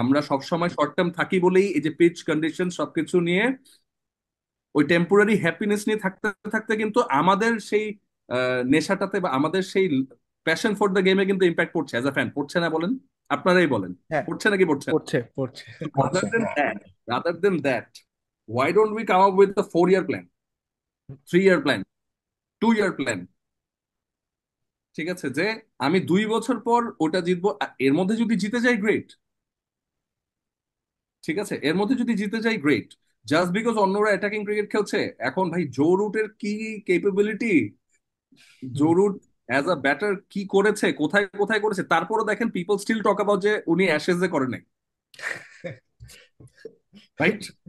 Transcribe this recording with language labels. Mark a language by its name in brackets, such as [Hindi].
[Bangla] আমরা সবসময় short term থাকি বলেই এই যে পিচ কন্ডিশন সবকিছু নিয়ে ওই টেম্পোরারি হ্যাপিনেস নিয়ে থাকতে থাকতে কিন্তু আমাদের সেই নেশাটাতে বা আমাদের সেই প্যাশন ফর দ্য গেমে কিন্তু ইম্প্যাক্ট পড়ছে [English] as a fan, [Bangla] পড়ছে না বলেন? আপনারাই বলেন, হ্যাঁ, পড়ছে নাকি পড়ছে না? পড়ছে, পড়ছে। হচ্ছে, [English] rather then [Bangla] হ্যাঁ। [English] That, why don't we come up with a 4 year plan, 3 year plan, 2 year plan? [Bangla] ঠিক আছে, যে আমি 2 বছর পর ওটা জিতবো, এর মধ্যে যদি জিতে যাই গ্রেট, ঠিক আছে, এর মধ্যে যদি জিতে যাই গ্রেট, জাস্ট বিকজ অন্যরা অ্যাটাকিং ক্রিকেট খেলছে। এখন ভাই জো রুটের কি capability, Joe hmm. Root as a batter কি করেছে, কোথায় কোথায় করেছে, তারপরও দেখেন [English] people still talk about [Bangla] যে উনি অ্যাশেজে করে নাই, রাইট?